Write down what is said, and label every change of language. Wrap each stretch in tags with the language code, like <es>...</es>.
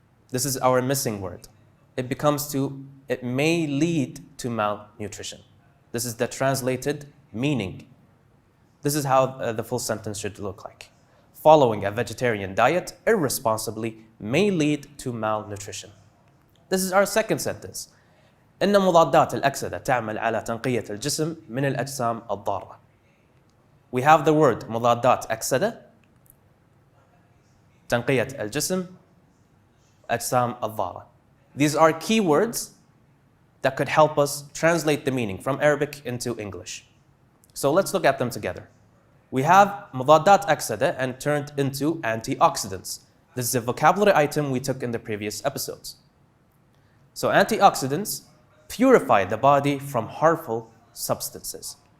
<en>This is our missing word. It may lead to malnutrition. This is the translated meaning. This is how the full sentence should look like. Following a vegetarian diet irresponsibly may lead to malnutrition. This is our second sentence.</en> <ar>إن مضادات الأكسدة تعمل على تنقية الجسم من الأجسام الضارة.</ar> <en>We have the word مضادات أكسدة, تنقية الجسم, أجسام الضارة. These are keywords that could help us translate the meaning from Arabic into English. So let's look at them together. We have مضادات أكسدة and turned into antioxidants. This is a vocabulary item we took in the previous episodes. So antioxidants purify the body from harmful substances.</en>